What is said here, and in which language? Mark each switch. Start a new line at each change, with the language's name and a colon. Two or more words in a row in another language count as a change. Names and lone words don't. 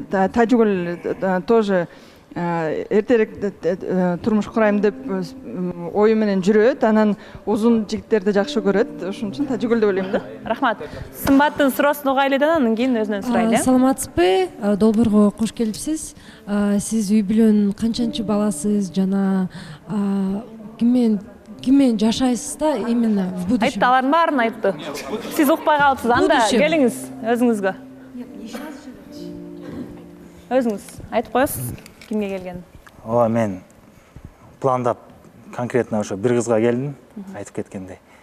Kyrgyz: Тажигүл тоже эртерээк турмуш курайм деп ою менен жүрөт, анан узун жигиттерди жакшы көрөт. Ошон үчүн Тажигүл деп ойлойм да. Рахмат. Сымбаттын суроосун угайлы анан кийин өзүнөн сурайлы. Саламатсызбы? Долбоорго кош келипсиз. Сиз үй бүлөнүн канчанчы баласыз жана ким менен жашайсыз да
Russian: именно в будущем?
Kyrgyz: Айтты, алардын баарын айтты. Сиз укпай калыпсыз. Анда келиңиз өзүңүзгө. Өзүңүз айтып коесуз. Кимге келген? Ооба, мен пландап конкретно ошо бир кызга келдим, айтып кеткендей.